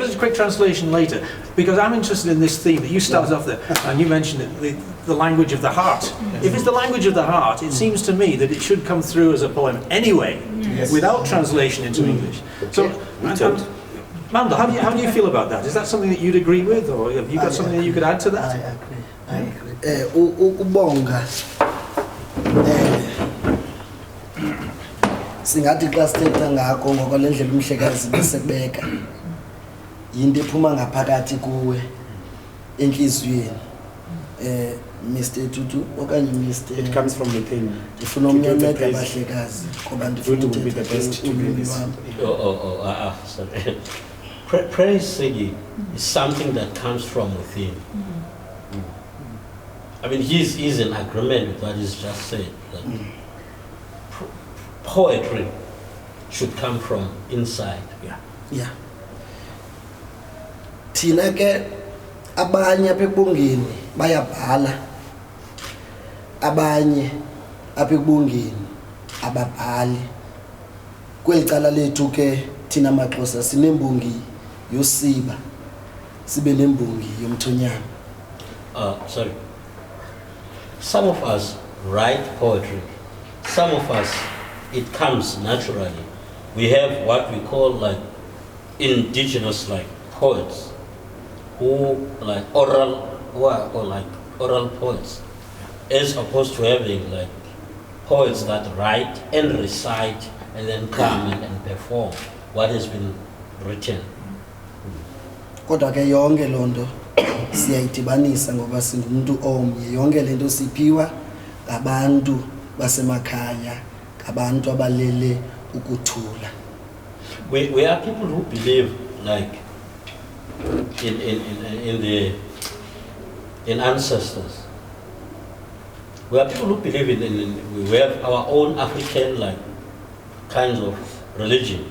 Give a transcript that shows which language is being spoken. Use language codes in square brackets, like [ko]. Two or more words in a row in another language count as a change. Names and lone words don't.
[en] Give us a quick translation later, because I'm interested in this theme that you started off there, and you mentioned it, the language of the heart. If it's the language of the heart, it seems to me that it should come through as a poem anyway, without translation into English. So, Manda, how do you feel about that? Is that something that you'd agree with, or have you got something that you could add to that? I agree. [xh] Ubonga. Singathi xa sithetha ngako ngokwale ndlela umhlekazi besebeka yinto ephuma ngaphakathi kuwe enhliziyweni Mr. Tutu okanye Mr. [en] It comes from within. [xh] Ndifuna umnyameka abahlekazi ngoba ndifuna [en] Sorry. Praise singing is something that comes from within. I mean, he's in agreement with what he's just said. That poetry should come from inside. Yeah. [xh] Thina ke abanye apha ekubongeni bayabhala, abanye apha ekubongeni ababhali. Kweli cala lethu ke thina maXhosa sinembongi yosiba, sibe nembongi yomthonyama. [en] Sorry. Some of us write poetry. Some of us, it comes naturally. We have what we call like indigenous like poets, who like oral poets, as opposed to having like poets that write and recite and then come and perform what has been written. [xh] Kodwa ke yonke lonto siyayidibanisa ngoba singumuntu omnye. Yonke lento siphiwa ngabantu basemakhaya, ngabantu abalele ukuthula. [en] We are people who believe like in ancestors. We are people who believe we have our own African like kinds of religion.